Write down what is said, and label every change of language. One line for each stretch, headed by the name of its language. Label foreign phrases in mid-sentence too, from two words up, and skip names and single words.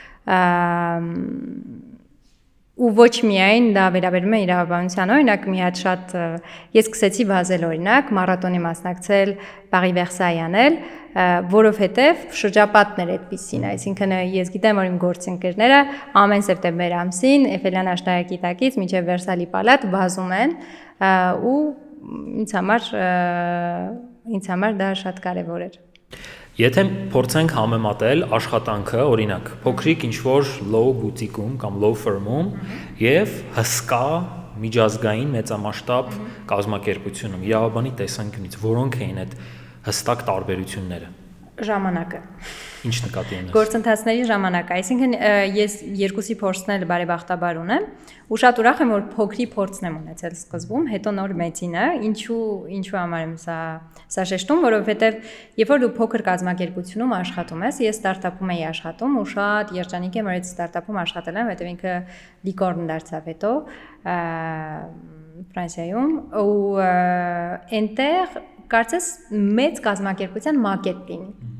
Armenian: Ու ոչ միայն դա վերաբերում է իրավաբանության, օրինակ մի հատ շատ ես սկսեցի վազել օրինակ, մարաթոնի մասնակցել, Paris Versailles անել, որովհետև շրջապատներ այդպիսին, այսինքն ես գիտեմ, որ իմ գործընկերները ամեն սեպտեմբեր ամսին Էֆելյան աշտարակի տակից մինչև Վերսալի պալատ վազում են ու ինձ համար դա շատ կարևոր էր։ Եթե փորձենք համեմատել աշխատանքը, օրինակ, փոքրիկ ինչ-որ
English: low boutique-
Armenian: ում կամ
English: low firm-
Armenian: ում եւ հսկա միջազգային մեծամասշտաբ կազմակերպությունում, իրավաբանի տեսանկյունից, որոնք էին այդ հստակ տարբերությունները։ Ժամանակը։ Ինչ նկատի ունես։ Գործընթացների ժամանակը, այսինքն ես երկուսի փորձն էլ բարեբախտաբար ունեմ, ու շատ ուրախ եմ, որ փոքրի փորձն եմ ունեցել սկզբում, հետո նոր մեծինը, ինչու համար եմ սա շեշտում, որովհետև երբ որ դու փոքր կազմակերպությունում աշխատում ես, ես ստարտափում էի աշխատում ու շատ երջանիկ եմ, որ այդ ստարտափում աշխատել եմ, որովհետև ինքը լիկորն դարձավ հետո Ֆրանսիայում ու այնտեղ կարծես մեծ կազմակերպության մակետ լինի։